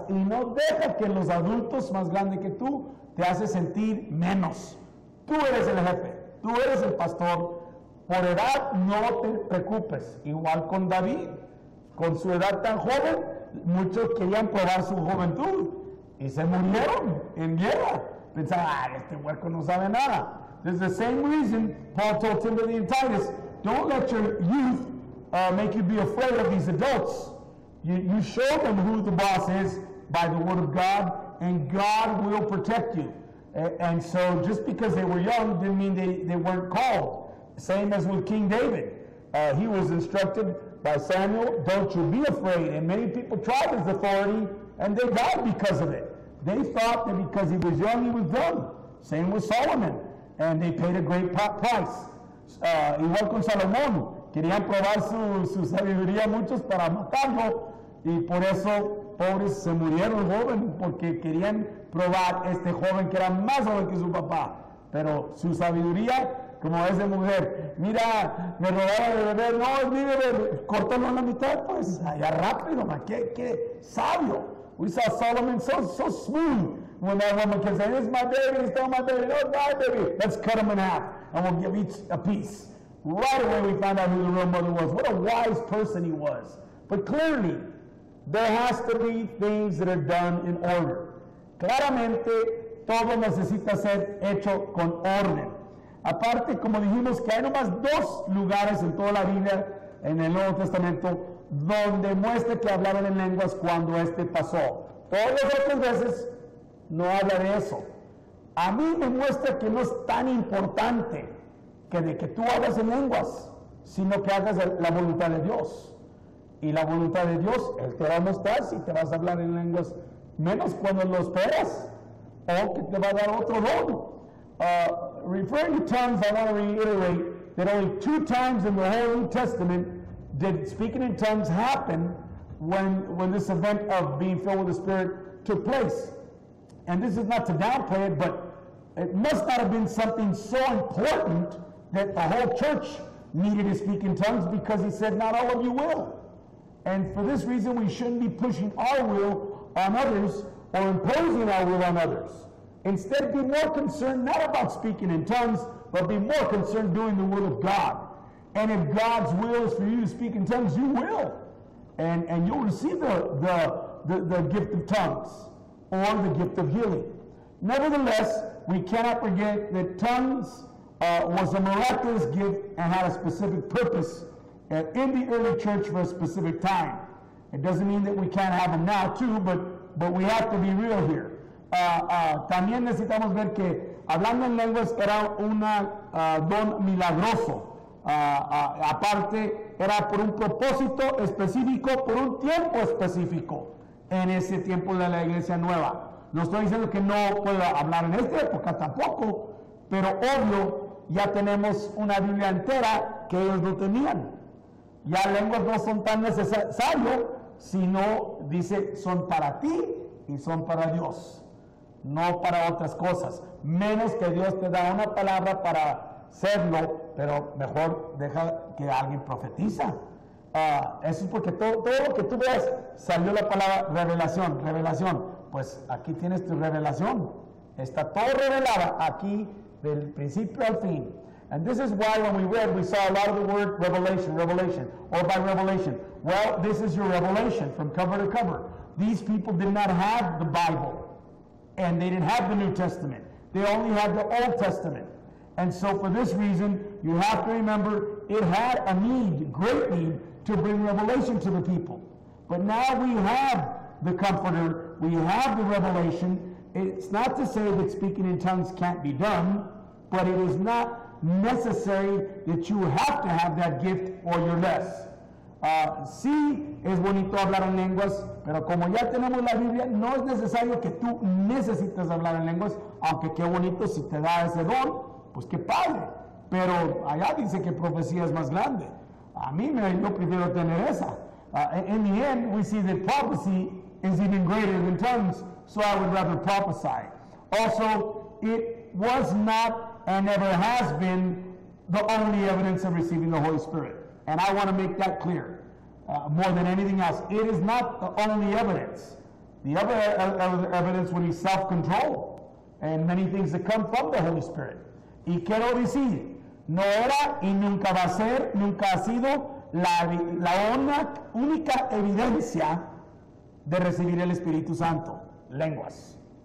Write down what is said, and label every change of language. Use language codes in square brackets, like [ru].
[es] Y no deja que los adultos más grandes que tú te hace sentir menos. Tú eres el jefe, tú eres el pastor. Por edad no te preocupes. Igual con David, con su edad tan joven, muchos querían probar su juventud y se murieron en guerra. Pensaban, este huerco no sabe nada. [en] There's the same reason Paul told Timothy and Titus, don't let your youth make you be afraid of these adults. You show them who the boss is by the word of God, and God will protect you. And so just because they were young didn't mean they weren't called. Same as with King David. He was instructed by Samuel, don't you be afraid. And many people tried his authority, and they died because of it. They thought that because he was young, he was done. Same with Solomon. And they paid a great price. [es] Igual con Salomón. Querían probar su sabiduría muchos para matarlo. Y por eso, pobres, se murieron jóvenes porque querían probar este joven que era más joven que su papá. Pero su sabiduría como esa mujer, mira, me robaron de beber, no, es mi bebé, córtalo a la mitad, pues, allá rápido, man, qué sabio. [en] We saw Solomon so smooth when that woman can say, this is my baby, it's not my baby, no, it's my baby. Let's cut him in half, and we'll give each a piece. Right away we found out who the real mother was. What a wise person he was. But clearly, there has to be things that are done in order. [es] Claramente, todo necesita ser hecho con orden. Aparte, como dijimos, que hay nomás 2 lugares en toda la Biblia, en el Nuevo Testamento, donde muestra que hablaron en lenguas cuando pasó. Todas las otras veces no habla de eso. A mí me muestra que no es tan importante que de que tú hablas en lenguas, sino que hagas la voluntad de Dios. Y la voluntad de Dios, Él te va a mostrar si te vas a hablar en lenguas, menos cuando lo esperas, o que te va a dar otro don. [en] Referring to tongues, I want to reiterate that only 2 times in the whole New Testament did speaking in tongues happen when this event of being filled with the Spirit took place. And this is not to downplay it, but it must not have been something so important that the whole church needed to speak in tongues, because he said, not all of you will. And for this reason, we shouldn't be pushing our will on others or imposing our will on others. Instead, be more concerned not about speaking in tongues, but be more concerned doing the will of God. And if God's will is for you to speak in tongues, you will. And you'll receive the gift of tongues or the gift of healing. Nevertheless, we cannot forget that tongues was a miraculous gift and had a specific purpose in the early church for a specific time. It doesn't mean that we can't have them now too, but we have to be real here. [es] También necesitamos ver que hablando en lenguas era un don milagroso. Aparte, era por un propósito específico, por un tiempo específico en ese tiempo de la iglesia nueva. No estoy diciendo que no pueda hablar en esta época tampoco, pero obvio, ya tenemos una Biblia entera que ellos no tenían. Ya lenguas no son tan necesarios, sino, dice, son para ti y son para Dios, no para otras cosas. Menos que Dios te da una palabra para hacerlo, pero mejor deja que alguien profetiza. Eso es porque todo lo que tú ves, salió la palabra revelación. Pues aquí tienes tu revelación. Está todo revelada aquí del principio al fin. [en] And this is why when we read, we saw a lot of the word revelation, or by revelation. Well, this is your revelation from cover to cover. These people did not have the Bible, and they didn't have the New Testament. They only had the Old Testament. And so for this reason, you have to remember it had a need, great need, to bring revelation to the people. But now we have the Comforter, we have the revelation. It's not to say that speaking in tongues can't be done, but it is not necessary that you have to have that gift or you're less. [es] Sí es bonito hablar en lenguas, pero como ya tenemos la Biblia, no es necesario que tú necesites hablar en lenguas, aunque qué bonito si te da ese don, pues qué padre. Pero allá dice que profecía es más grande. A mí yo prefiero tener esa. [en] In the end, we see that prophecy is even greater than tongues, so I would rather prophesy. Also, it was not and never has been the only evidence of receiving the Holy Spirit. And I want to make that clear more than anything else. It is not the only evidence. The other evidence would be self-control and many things that come from the Holy Spirit. [es] Y quiero decir, no era y nunca va a ser, nunca ha sido la única evidencia de recibir el Espíritu Santo, lenguas.